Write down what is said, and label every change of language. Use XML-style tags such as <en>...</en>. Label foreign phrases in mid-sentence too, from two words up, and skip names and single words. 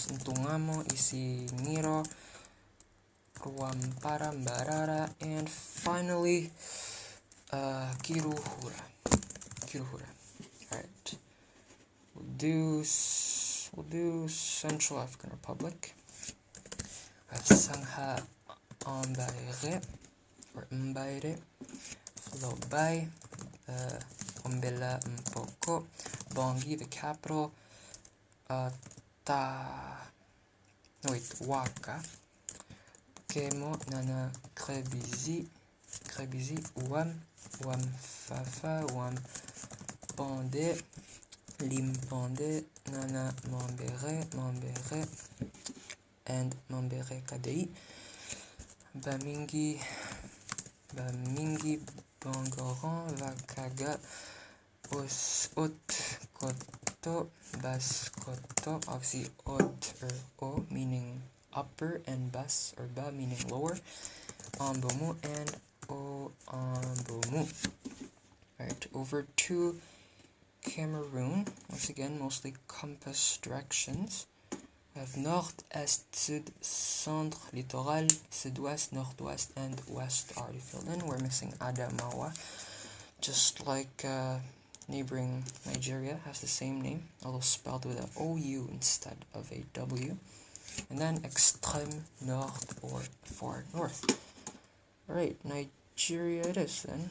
<en>Ntungamo, Isimiro, Ruampara, Mbarara, and finally, Kiruhura. Alright. We'll do Central African Republic. We have Sangha Mbaire, or Mbaire, Flobai, Ombela Mpoko, Bongi, the capital, Waka, Kemo, Nana, Krebizi, Uam Fafa, Uam Pande, Limpande, Nana Mambere, and Mambere Kadei, Bamingi, Bangoran, Vakaga, Koto, Baskoto, obviously Ot or O meaning upper and Bas or Ba meaning lower, Ambomu and O Ambomu. Alright, over to Cameroon, once again mostly compass directions. We have Nord, Est, Sud, Centre, Littoral, Sud-Ouest, Nord-Ouest, and West already filled in. We're missing Adamawa, just like neighboring Nigeria has the same name, although spelled with an OU instead of a W. And then Extreme Nord, or far north. Alright, Nigeria it is then.</en>